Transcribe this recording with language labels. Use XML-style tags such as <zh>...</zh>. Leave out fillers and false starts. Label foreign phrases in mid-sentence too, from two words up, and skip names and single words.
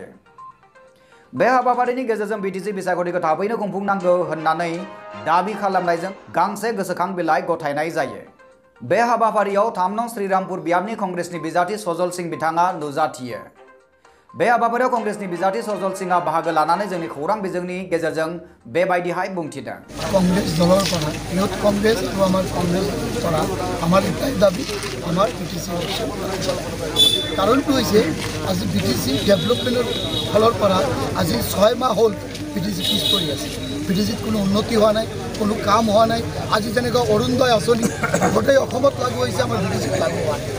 <brx>बे हाबाफारिनि गेजेरजों बिटिसि बिसायख'थिखौ थाबैनो खुंफुंनांगौ होननानै दाबि खालामनायजों गांसे गोसोखां बिलाइ गथायनाय जायो। बे हाबाफारियाव 3 नं श्रीरामपुर बियाबनि कंग्रेसनि बिजाथि सजल सिंह बिथाङा नुजाथियो। बे हाबाफारियाव कंग्रेसनि बिजाथि सजल सिंहआ बाहागो लानानै जोंनि खौरां बिजोंनि गेजेरजों बेबायदिहाय बुंथिदों।</brx> <as>कंग्रेस दলৰ পৰা ইউথ কংগ্ৰেছ আৰু আমাৰ কংগ্ৰেছ পৰা আমাৰ এটাই দাবী আমাৰ বিটিসি ইলেকশন কাৰণটো হৈছে আজি বিটিসি ডেভেলপমেন্টৰ ফলৰ পৰা আজি 6 মাহ হ'ল বিটিসি পিছ পৰি আছে। বিটিসিত কোনো উন্নতি হোৱা নাই, কোনো কাম হোৱা নাই। আজি যেনেকৈ অৰুণোদয় আঁচনি গোটেই অসমত লাগু হৈছে, আমাৰ বিটিসিত লাগু হোৱা নাই।</as>